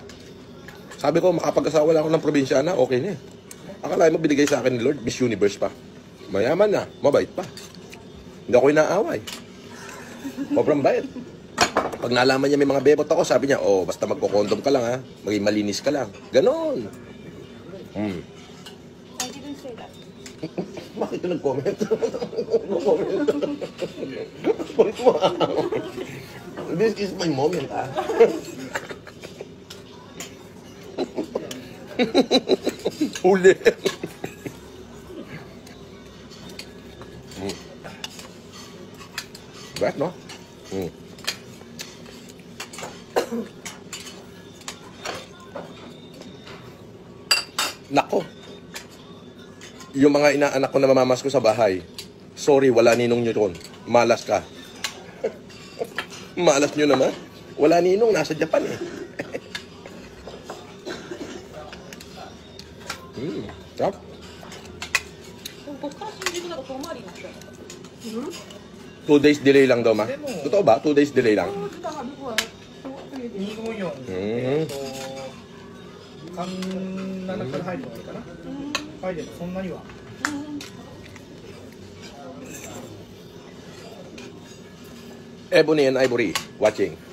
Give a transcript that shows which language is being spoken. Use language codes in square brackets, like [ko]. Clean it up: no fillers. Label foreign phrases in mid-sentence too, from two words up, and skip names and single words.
[tl] Sabi ko, makapag-asawa lang ako ng probinsyana, okay na eh. Akala mo binigay sa akin ni Lord, Miss Universe pa. Mayaman na, mabait pa. Hindi ako inaaway. Sobrang bait. Pag nalaman niya may mga bebot ako, sabi niya, oh, basta magkokondom ka lang ha. Maging malinis ka lang. Ganon. [en] I didn't say that. [tl] Bakit ka nag-comment? Point mo ah. [en] This is my moment ah. Huli. [tl] Bet, no? Nako. Yung mga inaanak ko na mamamas ko sa bahay. Sorry, wala ninong nyo doon. Malas ka. Malas nyo naman. Wala ninong, nasa Japan eh. Sarap. [ja] ここから新宿だと遠回りになっちゃう。 [tl] 2 [en] days delay [tl] lang daw, ma? Totoo ba? 2 [en] days delay [tl] lang? [ja] 254、37 から入るのがいいかな。入ればそんなには。 [en] Ebony and Ivory, watching.